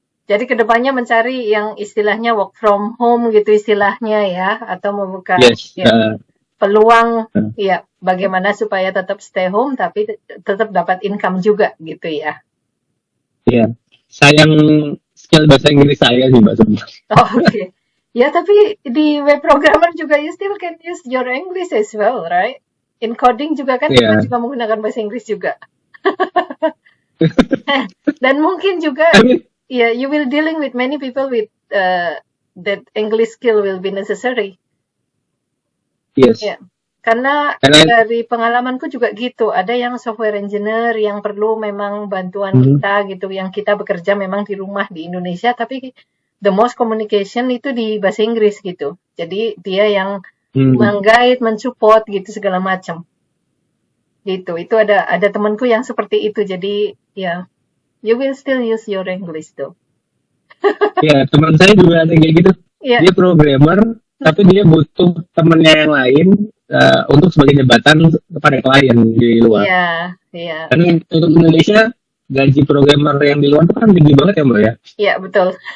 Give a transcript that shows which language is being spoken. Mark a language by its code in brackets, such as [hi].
[id] Jadi kedepannya mencari yang istilahnya [en] work from home [id] gitu istilahnya ya, atau membuka [en] Yes. [id] peluang ya bagaimana supaya tetap [en] stay home [id] tapi tetap dapat income juga gitu ya. Iya. Sayang skill bahasa Inggris saya sih Mbak sebenarnya. Oke. Ya tapi di web programmer juga [en] you still can use your English as well, right? In coding [id] juga kan kita juga menggunakan bahasa Inggris juga. Dan mungkin juga [en] yeah, you will dealing with many people with that English skill will be necessary. Yes. Yeah. [id] Karena dari pengalamanku juga gitu, ada yang software engineer yang perlu memang bantuan kita gitu, yang kita bekerja memang di rumah di Indonesia, tapi [en] the most communication [id] itu di bahasa Inggris gitu. Jadi dia yang meng-guide, mensupport gitu segala macam. Gitu. Itu ada temanku yang seperti itu. Jadi ya, [en] you will still use your English though. [id] Ya, teman saya juga ada kayak gitu. [en] Yeah. [id] Dia programmer, tapi dia butuh temennya yang lain untuk sebagai jembatan kepada klien di luar. Iya, iya. Karena untuk Indonesia, gaji programmer yang di luar itu kan tinggi banget ya Mbak ya? Iya, betul.